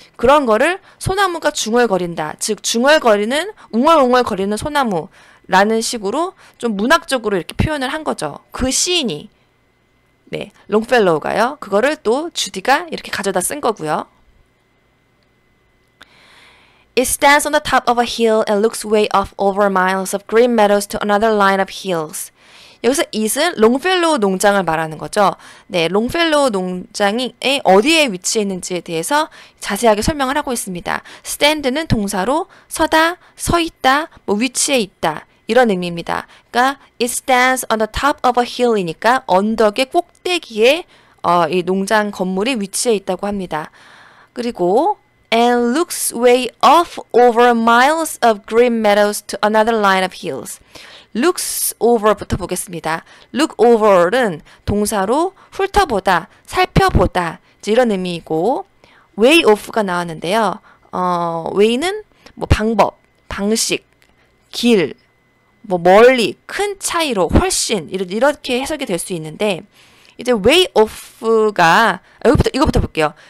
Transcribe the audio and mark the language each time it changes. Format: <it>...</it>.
<ko>그런 거를 소나무가 중얼거린다. 즉 중얼거리는 웅얼웅얼거리는 소나무라는 식으로 좀 문학적으로 이렇게 표현을 한 거죠. 그 시인이. 네, 롱펠로우가요. 그거를 또 주디가 이렇게 가져다 쓴 거고요.</ko> <en>It stands on the top of a hill and looks way off over miles of green meadows to another line of hills.</en> <ko>여기서 it은 롱펠로우 농장을 말하는 거죠. 네, 롱펠로우 농장이 어디에 위치해 있는지에 대해서 자세하게 설명을 하고 있습니다. stand는 동사로 서다, 서 있다, 뭐 위치해 있다 이런 의미입니다. 그러니까</ko> <en>it stands on the top of a hill이니까</en> <ko>언덕의 꼭대기에 이 농장 건물이 위치해 있다고 합니다. 그리고</ko> <en>and looks way off over miles of green meadows to another line of hills.</en> <ko>looks over부터 보겠습니다. look over는 동사로 훑어보다, 살펴보다 이런 의미이고 way off가 나왔는데요. way는 뭐 방법, 방식, 길, 뭐 멀리, 큰 차이로, 훨씬 이렇게 해석이 될 수 있는데 이제 way off가 이거부터 볼게요.</ko>